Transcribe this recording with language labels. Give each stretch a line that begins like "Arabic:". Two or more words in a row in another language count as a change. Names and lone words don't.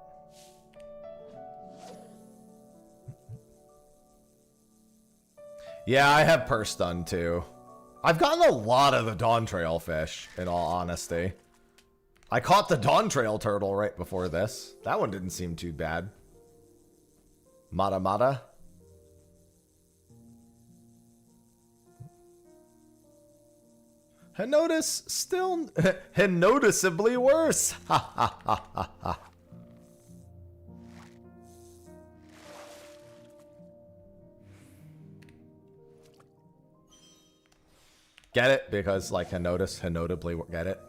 English: Yeah, I have purse done too. I've gotten a lot of the Dawn Trail fish, in all honesty. I caught the Dawn Trail turtle right before this. That one didn't seem too bad. Mata Mata. Henotus still noticeably worse. Ha ha ha ha ha. Get it? Because like Henotus, notably get it?